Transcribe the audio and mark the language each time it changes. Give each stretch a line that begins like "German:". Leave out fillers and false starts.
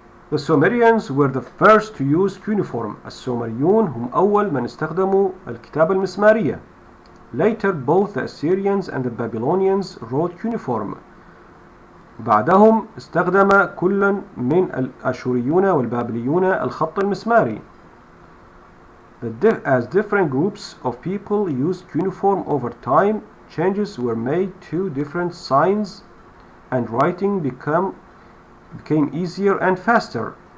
English: The Sumerians were the first to use cuneiform.
Arabic: السومريون هم أول من استخدموا الكتابة المسمارية.
English: Later both the Assyrians and the Babylonians wrote cuneiform.
Arabic: بعدهم استخدم كل من الأشوريون والبابليون الخط المسماري.
English: As different groups of people used cuneiform over time, changes were made to different signs and writing became easier and faster.